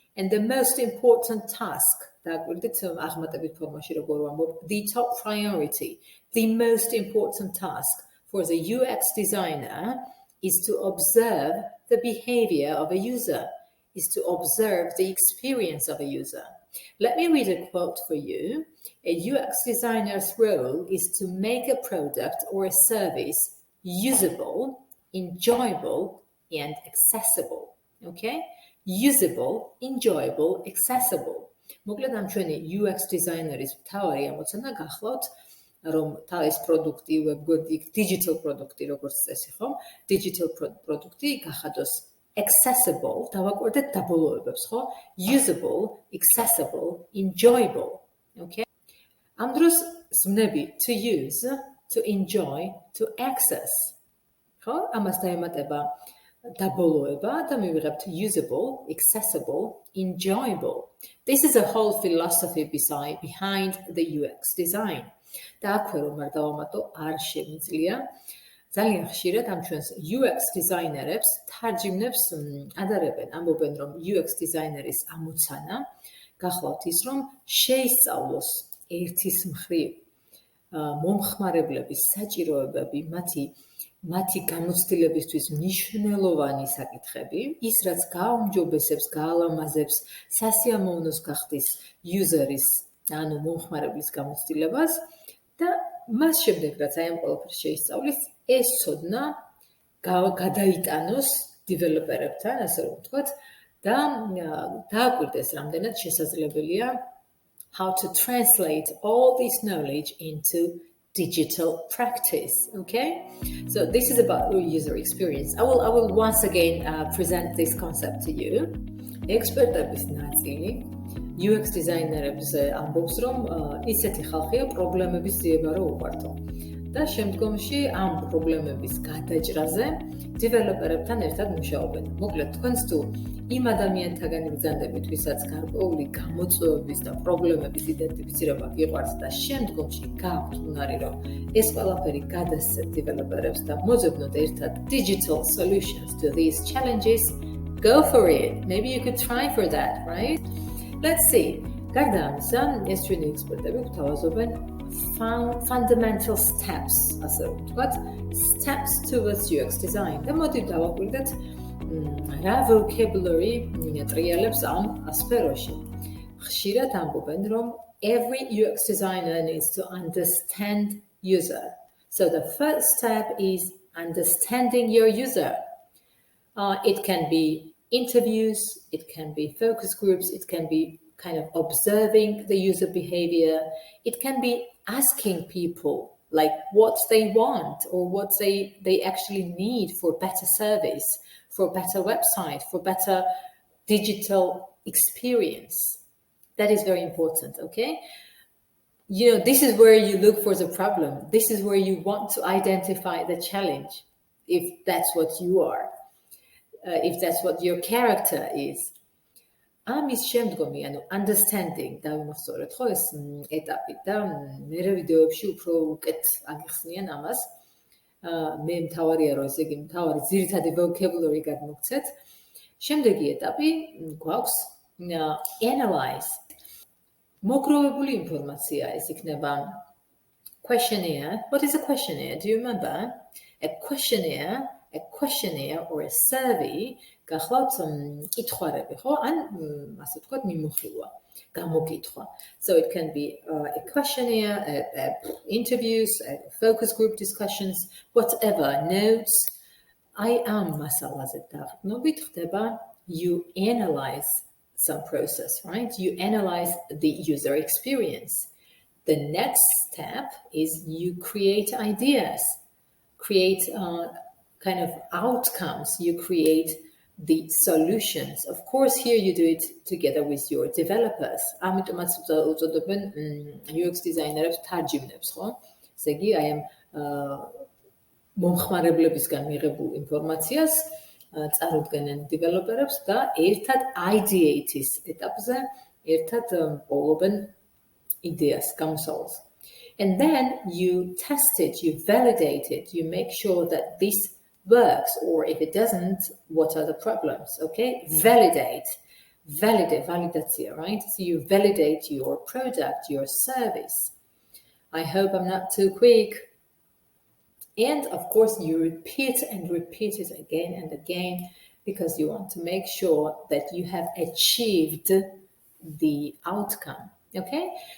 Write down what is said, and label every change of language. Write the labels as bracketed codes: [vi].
[en] And the most important task, the top priority, the most important task for the UX designer is to observe the behavior of a user, is to observe the experience of a user. Let me read a quote for you. A UX designer's role is to make a product or a service usable, enjoyable, and accessible. Okay? Usable, enjoyable, accessible. [ka] მოკლედ ამ ჩვენი UX designer-ის მთავარი ამოცანა გახლავთ რომ თავის პროდუქტი, ვებგვერდი, digital პროდუქტი, როგორც წესი, ხო? Digital პროდუქტი გახადოს accessible, დავაკვირდეთ დაბოლოებებს, ხო? [en] Usable, accessible, enjoyable. Okay? [ka] ამ დროს ზმნები [en] to use, to enjoy, to access. [ka] ხო? ამას დაემატება დაბოლოება და მივიღებთ [en] usable, accessible, enjoyable. This is a whole philosophy behind the UX design. [ka] და აქვე რომ არ დავამატო, არ შემიძლია. ძალიან ხშირად ამ ჩვენს UX დიზაინერებს, თარჯიმნებს ადარებენ, ამბობენ რომ UX დიზაინერის ამოცანა გახლავთ ის, რომ შეისწავლოს ერთის მხრივ მომხმარებლების საჭიროებები, მათი გამოცდილებისთვის მნიშვნელოვანი საკითხები, ის რაც გააუმჯობესებს, გაალამაზებს, სასიამოვნოს გახდის user-ის, ანუ მომხმარებლის გამოცდილებას და მას შემდეგ, რაც აი ამ ყველაფერს შეისწავლის, ეს ცოდნა გადაიტანოს დეველოპერებთან, ასე რომ ვთქვათ, და დააკვირდეს რამდენად შესაძლებელია [en] how to translate all this knowledge into digital practice. Okay, so this is about user experience. I will once again present this concept to you. [ka] Expertების ნაწილი UX დიზაინერებზე ამბობს, რომ ისეთი ხალხია პრობლემების ძიება რო უყვართო. და შემდგომში ამ პრობლემების გადაჭრაზე დეველოპერებთან ერთად მუშაობენ. მოკლედ, თქვენც თუ იმ ადამიანთაგან იბრძანდებით, ვისაც გარკვეული გამოწვევების და პრობლემების იდენტიფიცირება გიყვართ და შემდგომში გაქვთ უნარი, რომ ეს ყველაფერი გადასცეთ დეველოპერებს და მოძებნოთ ერთად [en] digital solutions to these challenges, go for it. Maybe you could try for that, right? Let's see. [ka] გარდა ამისა, ეს ჩვენი ექსპერტები გვთავაზობენ [en] fundamental steps, [ka] ასე რომ ვთქვათ, [en] steps towards UX design. [ka] და მოდით დავაკვირდეთ რა vocabulary ტრიალებს ამ სფეროში. ხშირად ამბობენ, რომ [en] every UX designer needs to understand user. So the first step is understanding your user. It can be interviews, it can be focus groups, it can be kind of observing the user behavior. It can be asking people like what they want or what they actually need for better service, for better website, for better digital experience. That is very important, okay? This is where you look for the problem. This is where you want to identify the challenge, if that's what you are, if that's what your character is. [ka] Ამის შემდგომი, understanding დავიმახსოვრეთ ხო ეს ეტაპი და მე ვიდეოებში უფრო უკეთ აგიხსნიან ამას. მე მთავარია რომ ესე იგი მთავარი ძირითადი vocabulary გადმოგცეთ. შემდეგი ეტაპი გვაქვს analyze. მოგროვებული ინფორმაცია ეს იქნება questionnaire. [en] What is a questionnaire? Do you remember? A questionnaire or a survey [ka] გახლავთ კითხვარები, ხო? ან ასე ვთქვათ, მიმოხილვა, გამოკითხვა. [en] So it can be a questionnaire, interviews, focus group discussions, whatever, notes. I am [ka] მასალაზე დაყრდნობით ხდება [en] you analyze some process, right? You analyze the user experience. The next step is you create ideas, create kind of outcomes, you create the solutions. Of course, here you do it together with your developers. [ka] ამიტომაც უწოდებენ UX designers თარჯიმნებს, ხო? ესე იგი, I am მომხმარებლებისგან მიღებულ ინფორმაციას წარუდგენენ developers და ერთად Ideate-ის ეტაპზე ერთად პოულობენ იდეას, გამოსავალს. [en] And then you test it, you validate it, you make sure that this works, or if it doesn't, what are the problems, okay? Validate, validation, right? So you validate your product, your service. I hope I'm not too quick. And of course, you repeat and repeat it again and again, because you want to make sure that you have achieved the outcome, okay?